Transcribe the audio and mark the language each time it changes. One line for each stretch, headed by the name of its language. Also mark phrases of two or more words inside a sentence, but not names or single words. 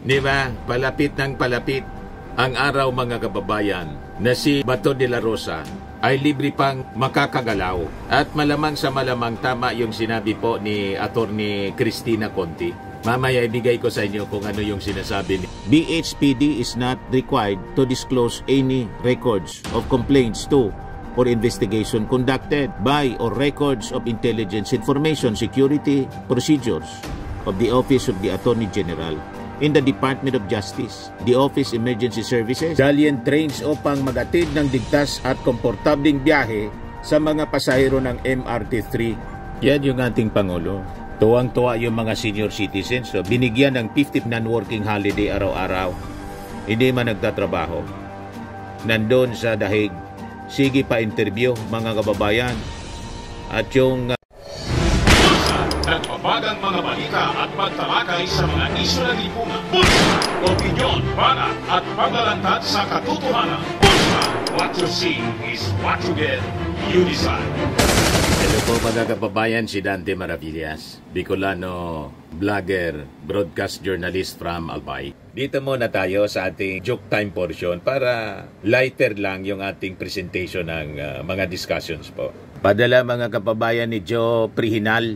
Filipino: Di ba? Palapit ng palapit ang araw mga kababayan na si Bato de la Rosa ay libre pang makakagalaw. At malamang sa malamang tama yung sinabi po ni Attorney Cristina Conti. Mamaya ibigay ko sa inyo kung ano yung sinasabi ni BHPD
English: is not required to disclose any records of complaints to or investigation conducted by or records of intelligence information security procedures of the Office of the Attorney General in the Department of Justice, the Office Emergency Services, Galleon Trains
Filipino: upang magatid ng ligtas at komportabling biyahe sa mga pasahero ng MRT-3. Yan yung ating Pangulo. Tuwang-tuwa yung mga
English: senior citizens.
Filipino: So, binigyan ng 50
English: non-working holiday
Filipino: araw-araw. Hindi man nagtatrabaho. Nandun sa dahig. Sige pa interview mga kababayan. At yung nagpapagang mga balita at pagtalakay sa mga isyu ng lipunan. Bulsa! Opinyon, balat at paglalantad sa katotohanan. Bulsa!
English: What you see is what you get. You decide.
Filipino: Hello po mga kababayan, si Dante Maravillas, Bicolano, vlogger,
English: broadcast journalist from Albay.
Filipino: Dito muna tayo sa ating
English: joke time portion
Filipino: para lighter lang yung ating presentation ng mga discussions po. Padala mga kababayan ni Joe Prihinal.